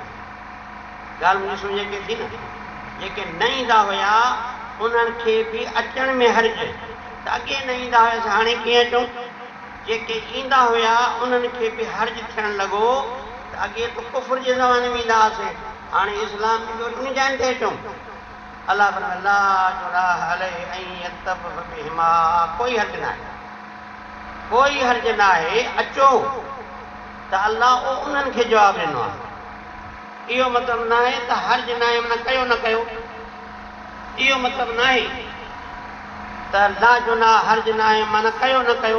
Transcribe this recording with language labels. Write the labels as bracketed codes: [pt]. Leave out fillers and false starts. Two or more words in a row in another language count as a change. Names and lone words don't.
[sd] ॻाल्हि मुंहिंजी सम्झ में थी न? जेके न ईंदा हुया उन्हनि खे बि अचण में हर्ज, त अॻे न ईंदा हुआसीं हाणे कीअं अचूं? जेके ईंदा हुया उन्हनि खे बि हर्ज थियण लॻो। त अॻे त कुफ्र जे ज़माने में ईंदा हुआसीं, हाणे इस्लाम में उन जाइन ते अचूं। الله فرمائي [ar] لا جناح عليه أن يطوف بهما, [sd] कोई हर्ज न आहे, कोई हर्ज न आहे, अचो। त अल्लाह उन्हनि खे जवाबु ॾिनो आहे। इहो मतिलबु न आहे त हर्ज न आहे, माना कयो न कयो, इहो मतिलबु न आहे त [ar] ला जुनाह [sd] हर्ज न आहे माना कयो न कयो।